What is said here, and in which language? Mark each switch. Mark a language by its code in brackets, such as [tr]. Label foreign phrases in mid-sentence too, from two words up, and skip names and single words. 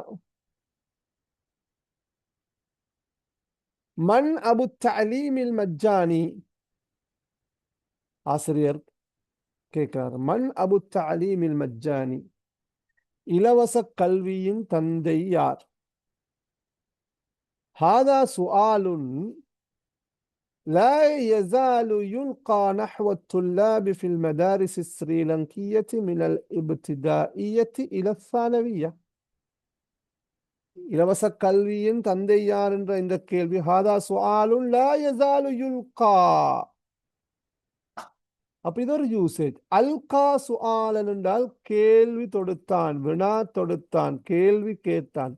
[ar] من أبو التعليم المجاني, [ta] ஆசிரியர் கேட்கிறார். [ar] من أبو التعليم المجاني, [ta] இலவச கல்வியின் தந்தை யார்? [ar] هذا سؤال لا يزال يلقى نحو الطلاب في المدارس السريلانكية من الابتدائية إلى الثانوية. [ta] இலவச கல்வியின் தந்தை யார் என்ற இந்த கேள்வி, [ar] هذا سؤال لا يزال يلقى. [ta] அப்ப இது ஒரு யூசேஜ். [ar] ألقى سؤالا [ta] என்றால் கேள்வி தொடுத்தான், வினா தொடுத்தான், கேள்வி கேட்டான்.